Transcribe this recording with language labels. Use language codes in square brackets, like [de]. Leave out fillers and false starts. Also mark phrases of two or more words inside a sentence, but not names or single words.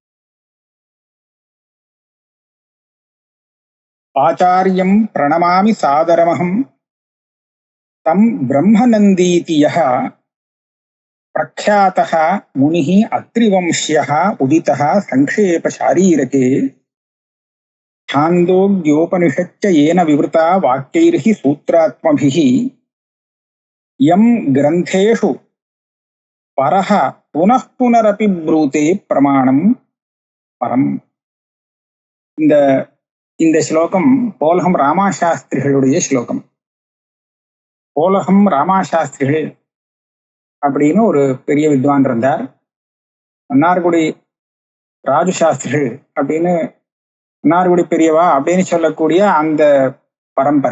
[sa] आचार्यं प्रणमामि सादरमहं तं ब्रह्मनन्दीतियः प्रख्यातः मुनिः अत्रिवंश्यः उदितः संक्षेप शारीरके छान्दोग्योपनिषच्च येन विवृता वाक्यैर्हि सूत्रात्मभिः यं ग्रन्थेषु परः पुनः पुनरपि ब्रूते प्रमाणं परम्. [ta] இந்த ஸ்லோகம் போலகம் ராமாசாஸ்திரிகளுடைய ஸ்லோகம். போலகம் ராமாசாஸ்திரிகள் அப்படின்னு ஒரு பெரிய வித்வான் இருந்தார். மன்னார்குடி ராஜு சாஸ்திரிகள் அப்படின்னு, மன்னார்குடி பெரியவா அப்படின்னு சொல்லக்கூடிய அந்த பரம்பரை.